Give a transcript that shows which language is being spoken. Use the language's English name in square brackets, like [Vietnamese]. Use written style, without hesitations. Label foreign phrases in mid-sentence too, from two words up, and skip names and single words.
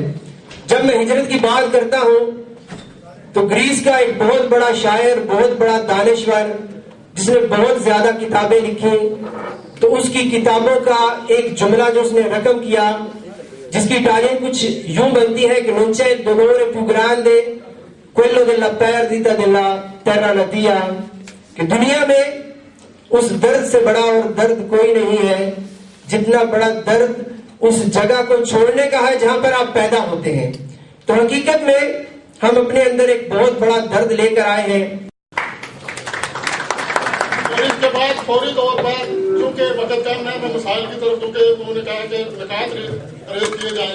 [Urdu] جب میں ہجرت کی بات کرتا ہوں تو گریس کا ایک بہت بڑا شاعر، بہت بڑا دانشور جس نے بہت زیادہ کتابیں لکھی، تو اس کی کتابوں کا ایک جملہ جو اس نے رقم کیا جس کی تعلیم کچھ یوں بنتی ہے کہ [Italian] non c'è dolore più grande quello della perdita della terra natia, [Urdu] کہ دنیا میں اس درد سے بڑا اور درد کوئی نہیں ہے جتنا بڑا درد اس جگہ کو چھوڑنے کا ہے جہاں پر آپ پیدا ہوتے ہیں. تو حقیقت میں ہم اپنے اندر ایک بہت بڑا درد لے کر آئے ہیں. اور اس کے بعد فوری طور پر چونکہ وقت کم ہے میں مسائل کی طرف چونکہ انہوں نے کہا کہ نکات ریز کیے جائیں.